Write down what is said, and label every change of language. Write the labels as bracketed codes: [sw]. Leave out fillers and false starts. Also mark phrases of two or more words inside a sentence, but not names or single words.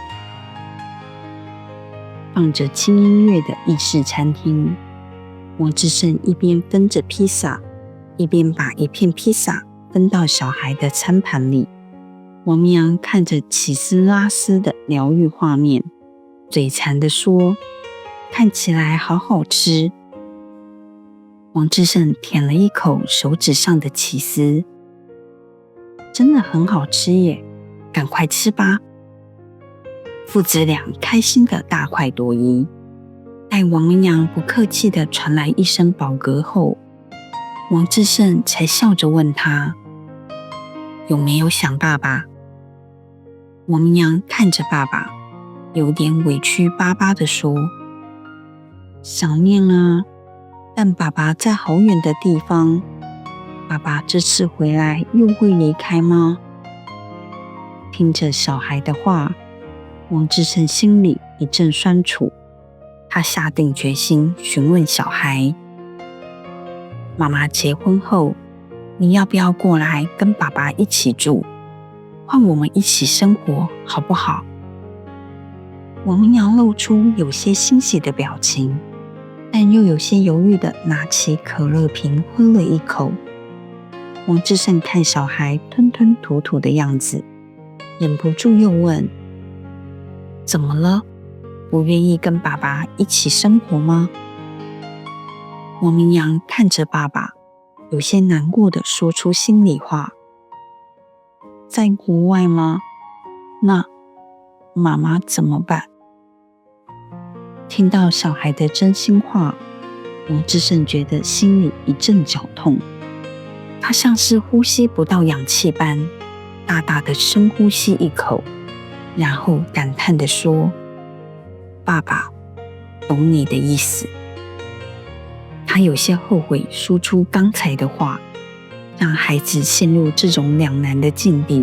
[zh] 放着輕音樂的意式餐廳，王志勝一邊分着披薩，一邊把一片披薩分到小孩的餐盤裡。王明陽看着起司拉絲的療癒畫面，嘴饞地說：“看起來好好吃。” 王志勝舔了一口手指上的起司，真的很好吃耶，趕快吃吧。父子倆開心的大快朵頤。待王明陽不客氣地傳來一聲飽嗝後，王志勝才笑着問他：“有沒有想爸爸？” 王明陽看着爸爸，有點委屈巴巴地說：“想念啊，但爸爸在好遠的地方，爸爸這次回來又會離開嗎？” 聽着小孩的話，王志勝心裡一陣酸楚，他下定決心詢問小孩：“媽媽結婚後，你要不要過來跟爸爸一起住？換我們一起生活，好不好？” 王明陽露出有些欣喜的表情，但又有些猶豫地拿起可樂瓶喝了一口。王志勝看小孩吞吞吐吐的樣子，忍不住又問：“怎麼了？不願意跟爸爸一起生活嗎？” 王明陽看着爸爸，有些難過地說出心裡話：“在國外嗎？那媽媽怎麼辦？” 聽到小孩的真心話，王志勝覺得心裡一陣絞痛。他像是呼吸不到氧氣般，大大的深呼吸一口，然後感嘆地說：“爸爸，懂你的意思。” 他有些後悔說出剛才的話，讓孩子陷入這種兩難的境地。